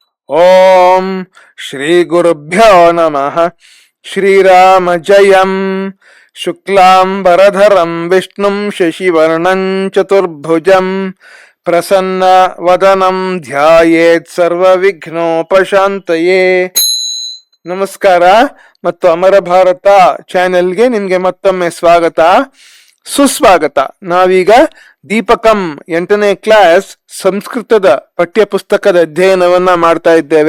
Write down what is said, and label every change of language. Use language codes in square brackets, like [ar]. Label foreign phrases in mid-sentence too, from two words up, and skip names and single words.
[sa] ಓಂ ಶ್ರೀ ಗುರುಭ್ಯೋ ನಮಃ. ಶ್ರೀರಾಮ ಜಯಂ. ಶುಕ್ಲಾಂಬರಧರಂ ವಿಷ್ಣುಂ ಶಶಿವರ್ಣಂ ಚತುರ್ಭುಜಂ ಪ್ರಸನ್ನ ವದನಂ ಧ್ಯಾಯೇತ್ ಸರ್ವವಿಘ್ನೋಪಶಾಂತಯೇ. [kn] ನಮಸ್ಕಾರ ಮತ್ತು ಅಮರ ಭಾರತ ಚಾನೆಲ್ಗೆ ನಿಮ್ಗೆ ಮತ್ತೊಮ್ಮೆ ಸ್ವಾಗತ, ಸುಸ್ವಾಗತ. ನಾವೀಗ ದೀಪಕಂ 8ನೇ ಕ್ಲಾಸ್ ಸಂಸ್ಕೃತದ ಪಠ್ಯ ಪುಸ್ತಕದ ಅಧ್ಯಯನವನ್ನ ಮಾಡ್ತಾ ಇದ್ದೇವೆ.